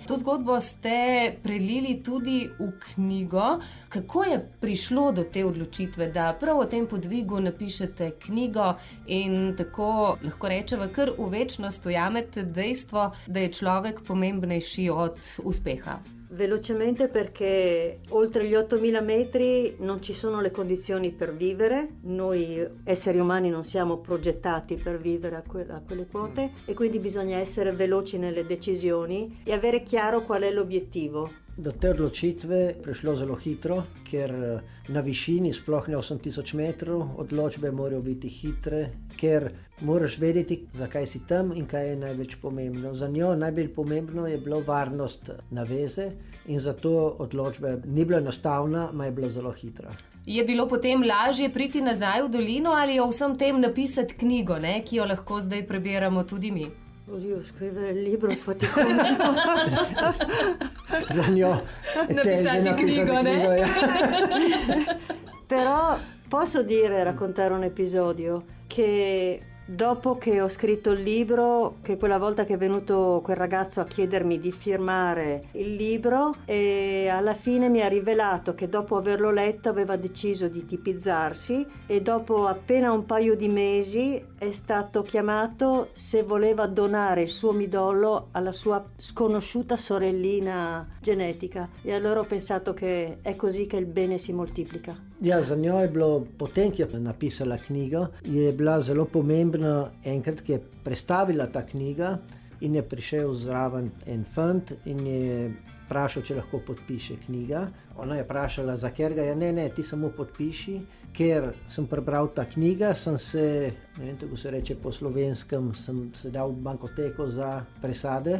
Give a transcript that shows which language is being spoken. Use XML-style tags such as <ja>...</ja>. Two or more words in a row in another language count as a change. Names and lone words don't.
<sl>To zgodbo ste prelili tudi v knjigo. Kako je prišlo do te odločitve, da prav o tem podvigu napišete knjigo in tako lahko rečeva kar v večnost ujamete dejstvo, da je človek pomembnejši od uspeha?</sl> <it>Velocemente perché oltre gli 8000 metri non ci sono le condizioni per vivere, noi esseri umani non siamo progettati per vivere a quelle quote e quindi bisogna essere veloci nelle decisioni e avere chiaro qual è l'obiettivo.</it> <sl>Do te odločitve prišlo zelo hitro, ker na višini, sploh ne 8000 metrov, odločbe morajo biti hitre, ker moraš vedeti, zakaj si tam in kaj je največ pomembno. Za njo najbolj pomembno je bilo varnost naveze in zato odločba ni bila enostavna, ma je bila zelo hitra. Je bilo potem lažje priti nazaj v dolino ali o vsem tem napisati knjigo, ne, ki jo lahko zdaj prebiramo tudi mi?</sl> <it>Oddio, scrivere il libro è faticoso.</it> <sl>Za njo napisati knjigo, ne? Knjigo, ja.</sl> <it>Però posso raccontare un episodio che dopo che ho scritto il libro, che quella volta che è venuto quel ragazzo a chiedermi di firmare il libro e alla fine mi ha rivelato che dopo averlo letto aveva deciso di tipizzarsi e dopo appena un paio di mesi è stato chiamato se voleva donare il suo midollo alla sua sconosciuta sorellina genetica e allora ho pensato che è così che il bene si moltiplica.</it> <sl>Ja, za njo je bilo, potem ki je napisala knjigo, je bila zelo pomembna enkrat, ki je predstavila ta knjiga in je prišel zraven en fant in je vprašal, če lahko podpiše knjiga. Ona je vprašala, za katerega je, ne, ti samo podpiši, ker sem prebral ta knjiga, sem se, ne vem, kako se reče po slovenskem, sem se dal v bankoteko za presade.</sl>